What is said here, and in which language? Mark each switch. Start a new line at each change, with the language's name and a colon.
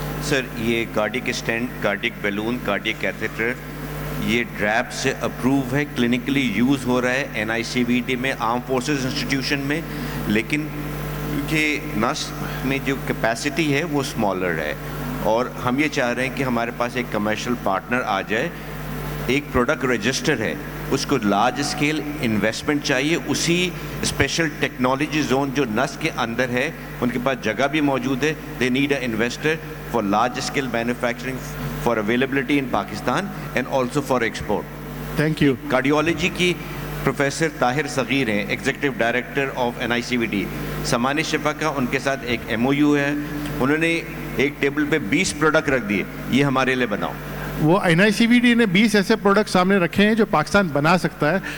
Hindi: Sir, ये cardiac stent, cardiac balloon, cardiac catheter, ये ड्रैप से अप्रूव है, क्लिनिकली यूज़ हो रहा है NICVD में, आर्म फोर्सेस इंस्टीट्यूशन में, लेकिन ये नस में जो कैपेसिटी है वो स्मॉलर है, और हम ये चाह रहे हैं कि हमारे पास एक कमर्शियल पार्टनर आ जाए. एक प्रोडक्ट रजिस्टर है, उसको लार्ज स्केल इन्वेस्टमेंट चाहिए, उसी स्पेशल टेक्नोलॉजी जोन जो नस के अंदर है, उनके पास जगह भी मौजूद है.
English: They need a investor for large-scale manufacturing, for availability in Pakistan, and also for export. Thank you.
Hindi: Cardiology की प्रोफेसर ताहिर सगीर हैं, एग्जीक्यूटिव डायरेक्टर ऑफ NICVD. सामान्य शिफा का उनके साथ एक MOU है. उन्होंने एक टेबल पे 20 प्रोडक्ट रख दिए, ये हमारे लिए बनाओ. वो NICVD ने 20 ऐसे प्रोडक्ट सामने रखे हैं जो पाकिस्तान बना सकता है.